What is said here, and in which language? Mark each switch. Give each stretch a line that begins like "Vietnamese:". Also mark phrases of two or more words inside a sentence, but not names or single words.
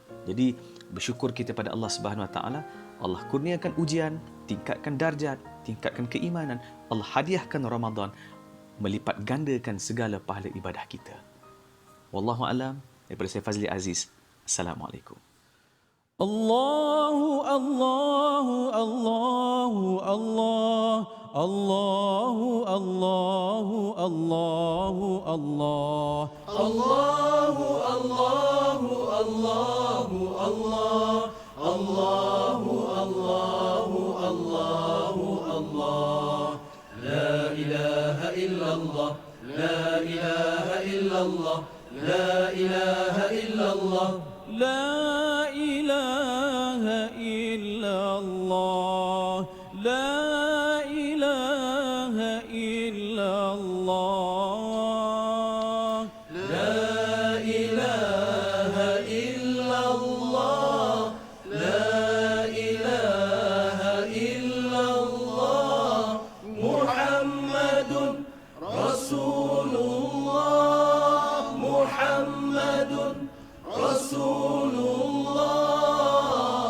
Malay: Jadi bersyukur kita pada
Arabic: الله سبحانه وتعالى.
Malay: Allah kurniakan ujian, tingkatkan darjat, tingkatkan keimanan. Allah hadiahkan Ramadan, melipat gandakan segala pahala ibadah kita.
Arabic: والله أعلم.
Malay: Daripada saya Fazli Aziz. Assalamualaikum.
Arabic: الله الله الله الله الله الله الله الله الله الله الله الله الله الله الله الله لا إله إلا الله لا إله إلا الله لا إله إلا الله لا إله إلا الله لا إله إلا الله لا إله إلا الله لا إله إلا الله محمد رسول الله محمد رسول الله